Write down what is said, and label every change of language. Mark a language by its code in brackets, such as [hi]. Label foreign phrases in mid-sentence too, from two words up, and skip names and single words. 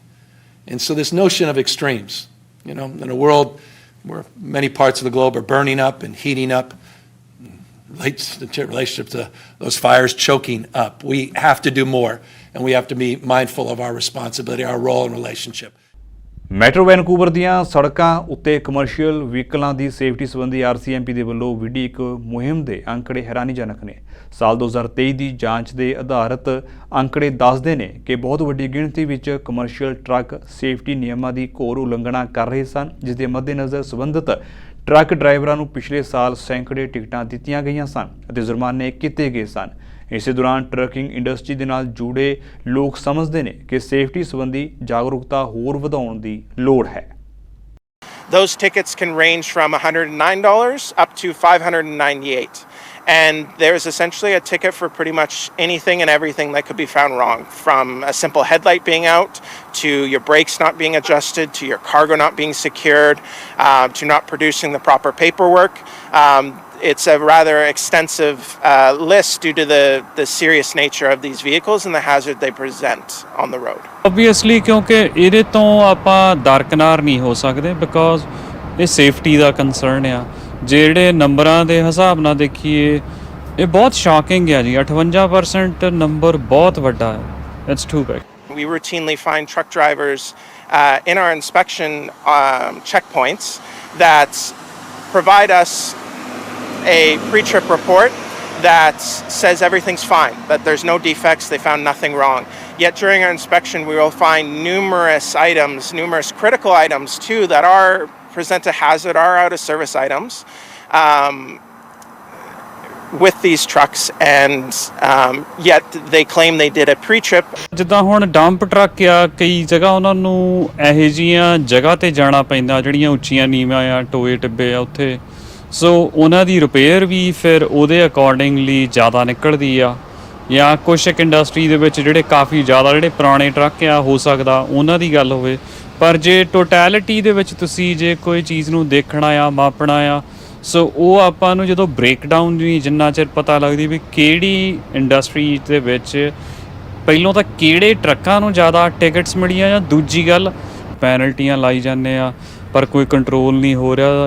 [en] And so this notion of extremes, in a world where many parts of the globe are burning up and heating up, relationship to those fires choking up. We have to do more, and we have to be mindful of our responsibility, our role and relationship. [pa] ਮੈਟਰੋ ਵੈਨਕੂਵਰ ਦੀਆਂ ਸੜਕਾਂ ਉੱਤੇ [en] commercial vehicles [pa] ਦੀ ਸੇਫਟੀ ਸੰਬੰਧੀ RCMP ਦੇ ਵੱਲੋਂ ਵਿੱਢੀ ਇੱਕ ਮੁਹਿੰਮ ਦੇ ਅੰਕੜੇ ਹੈਰਾਨੀਜਨਕ ਨੇ। ਸਾਲ 2023 ਦੀ ਜਾਂਚ ਦੇ ਆਧਾਰਿਤ ਅੰਕੜੇ ਦੱਸਦੇ ਨੇ ਕਿ ਬਹੁਤ ਵੱਡੀ ਗਿਣਤੀ ਵਿੱਚ [en] commercial truck safety [pa] ਨਿਯਮਾਂ ਦੀ ਘੋਰ ਉਲੰਘਣਾ ਕਰ ਰਹੇ ਸਨ, ਜਿਸ ਦੇ ਮੱਦੇਨਜ਼ਰ ਸੰਬੰਧਿਤ ਟਰੱਕ ਡਰਾਈਵਰਾਂ ਨੂੰ ਪਿਛਲੇ ਸਾਲ ਸੈਂਕੜੇ ਟਿਕਟਾਂ ਦਿੱਤੀਆਂ ਗਈਆਂ ਸਨ ਅਤੇ ਜੁਰਮਾਨੇ ਕੀਤੇ ਗਏ ਸਨ। ਇਸੇ ਦੌਰਾਨ [en] trucking industry [pa] ਦੇ ਨਾਲ ਜੁੜੇ ਲੋਕ ਸਮਝਦੇ ਨੇ ਕਿ ਸੇਫਟੀ ਸੰਬੰਧੀ ਜਾਗਰੂਕਤਾ ਹੋਰ ਵਧਾਉਣ ਦੀ ਲੋੜ ਹੈ। [en] Those tickets can range from $109 up to $598. And there's essentially a ticket for pretty much anything and everything that could be found wrong, from a simple headlight being out, to your brakes not being adjusted, to your cargo not being secured, to not producing the proper paperwork. It's a rather extensive list due to the serious nature of these vehicles and the hazard they present on the road. Obviously, [pa] ਕਿਉਂਕਿ ਇਹਦੇ ਤੋਂ ਆਪਾਂ ਦਰਕਨਾਰ ਨਹੀਂ ਹੋ ਸਕਦੇ, ਬਿਕੋਜ਼ ਇਹ ਸੇਫਟੀ ਦਾ ਕੰਸਰਨ ਆ। ਜਿਹੜੇ ਨੰਬਰਾਂ ਦੇ ਹਿਸਾਬ ਨਾਲ ਦੇਖੀਏ ਇਹ ਬਹੁਤ ਸ਼ੌਕਿੰਗ ਹੈ ਜੀ। 58% ਨੰਬਰ ਬਹੁਤ ਵੱਡਾ ਹੈ। [en] It's too big. We routinely find truck drivers in our inspection checkpoints that provide us a pre-trip report that says everything's fine, that there's no defects, they found nothing wrong. Yet during our inspection we will find numerous items, numerous critical items too, that present a hazard, are out of service items with these trucks, and yet they claim they did a pre-trip. [pa] ਜਿੱਦਾਂ ਹੁਣ [en] dump truck [pa] ਆ, ਕਈ ਜਗ੍ਹਾ ਉਹਨਾਂ ਨੂੰ ਇਹੋ ਜਿਹੀਆਂ ਜਗ੍ਹਾ ਤੇ ਜਾਣਾ ਪੈਂਦਾ ਜਿਹੜੀਆਂ ਉੱਚੀਆਂ ਨੀਵਾਂ ਆ, ਟੋਏ ਟਿੱਬੇ ਆ ਉੱਥੇ, ਸੋ ਉਹਨਾਂ ਦੀ ਰਿਪੇਅਰ ਵੀ ਫਿਰ ਉਹਦੇ ਅਕੋਰਡਿੰਗਲੀ ਜ਼ਿਆਦਾ ਨਿਕਲਦੀ ਆ। ਜਾਂ ਕੁਛ ਇੱਕ ਇੰਡਸਟਰੀ ਦੇ ਵਿੱਚ ਜਿਹੜੇ ਕਾਫੀ ਜ਼ਿਆਦਾ ਜਿਹੜੇ ਪੁਰਾਣੇ ਟਰੱਕ ਆ, ਹੋ ਸਕਦਾ ਉਹਨਾਂ ਦੀ ਗੱਲ ਹੋਵੇ, ਪਰ ਜੇ ਟੋਟੈਲਿਟੀ ਦੇ ਵਿੱਚ ਤੁਸੀਂ ਜੇ ਕੋਈ ਚੀਜ਼ ਨੂੰ ਦੇਖਣਾ ਆ, ਮਾਪਣਾ ਆ, ਸੋ ਉਹ ਆਪਾਂ ਨੂੰ ਜਦੋਂ ਬ੍ਰੇਕਡਾਊਨ ਨਹੀਂ ਜਿੰਨਾ ਚਿਰ ਪਤਾ ਲੱਗਦੀ ਵੀ ਕਿਹੜੀ ਇੰਡਸਟਰੀ ਦੇ ਵਿੱਚ ਪਹਿਲੋਂ ਤਾਂ ਕਿਹੜੇ ਟਰੱਕਾਂ ਨੂੰ ਜ਼ਿਆਦਾ ਟਿਕਟਸ ਮਿਲੀਆਂ, ਜਾਂ ਦੂਜੀ ਗੱਲ ਪੈਨਲਟੀਆਂ ਲਾਈ ਜਾਂਦੇ ਆ ਪਰ ਕੋਈ ਕੰਟਰੋਲ ਨਹੀਂ ਹੋ ਰਿਹਾ।